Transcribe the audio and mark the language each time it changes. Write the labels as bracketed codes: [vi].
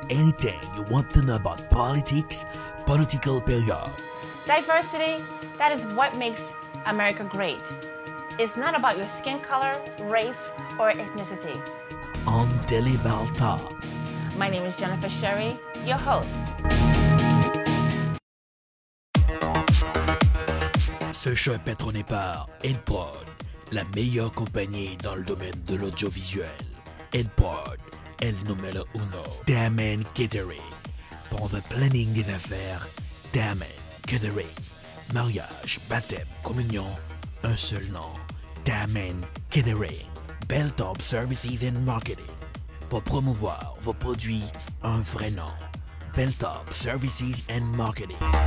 [en] Anything you want to know about politics, Political Period. Diversity, that is what makes America great. It's not about your skin color, race, or ethnicity. On Telebel Top. My name is Jennifer Sherry, your host. [fr] Ce show est patronné par Ed Prod, la meilleure compagnie dans le domaine de l'audiovisuel. Ed Prod, [es] el numéro uno. [fr] Damen Catering. Pour le planning des affaires, Damen Catering. Mariage, baptême, communion, un seul nom. Damen Catering. [en] Belltop Services and Marketing. [fr] Pour promouvoir vos produits, un vrai nom. [en] Belltop Services and Marketing.